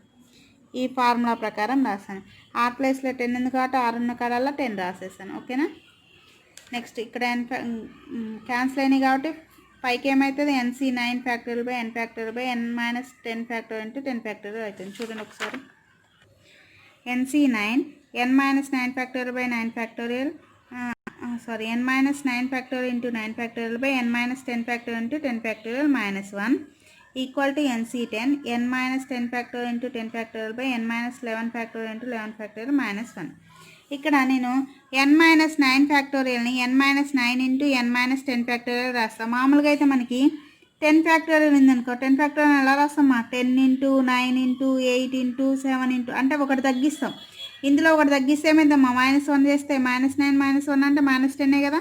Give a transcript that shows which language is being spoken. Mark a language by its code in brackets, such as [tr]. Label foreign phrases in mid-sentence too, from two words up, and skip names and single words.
[te] ఈ ఫార్ములా ప్రకారం రాసాను. ఆర్ ప్లేస్లో 10 ఉంది కాబట్టి ఆర్ ఉన్న కాడల్లో 10 రాసేసాను. ఓకేనా. నెక్స్ట్ ఇక్కడ క్యాన్సిల్ అయినాయి కాబట్టి పైకి ఏమవుతుంది [en] NC9 factorial by n factorial by n minus 10 factorial into 10 factorial [te] అవుతుంది. చూడండి ఒకసారి. [en] NC9 n minus 9 factorial by 9 factorial n minus 9 factorial into 9 factorial by n minus 10 factorial into 10 factorial minus 1 equal to NC10 n minus 10 factorial into 10 factorial by n minus 11 factorial into 11 factorial minus 1. [te] ఇక్కడ నేను [en] n minus 9 [te] ఫ్యాక్టోరియల్ని [en] n minus 9 into n minus 10 factorial [te] రాస్తాం. మామూలుగా అయితే మనకి 10 ఫ్యాక్టోరియల్ ఉందనుకో, 10 ఫ్యాక్టోరియల్ ఎలా రాస్తామా, [en] 10 into 9 into 8 into 7 into [te] అంటే ఒకటి తగ్గిస్తాం. ఇందులో ఒకటి తగ్గిస్తే ఏమైందమ్మా, -1 చేస్తే -9 -1 అంటే -10 కదా.